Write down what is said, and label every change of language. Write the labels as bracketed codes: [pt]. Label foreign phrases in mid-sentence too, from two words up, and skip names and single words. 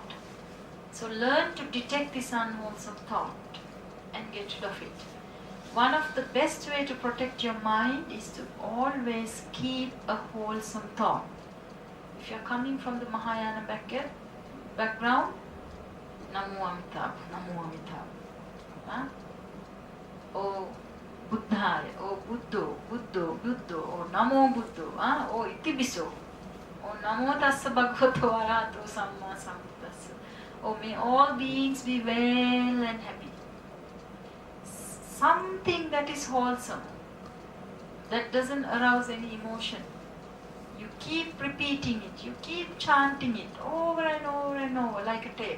[en] So learn to detect this unwholesome thought and get rid of it. One of the best way to protect your mind is to always keep a wholesome thought. If you're coming from the Mahayana background, [sa] Namo Amitabha, Namo Amitabha. [pi] Oh Buddhaya, oh Buddho, Buddho, Buddho, oh Namo Buddho, oh Itibiso, oh Namo Tassa Bhagavato Arahato Samma Sambuddhassa. [en] Oh, may all beings be well and happy. Something that is wholesome, that doesn't arouse any emotion. You keep repeating it, you keep chanting it over and over and over like a tape.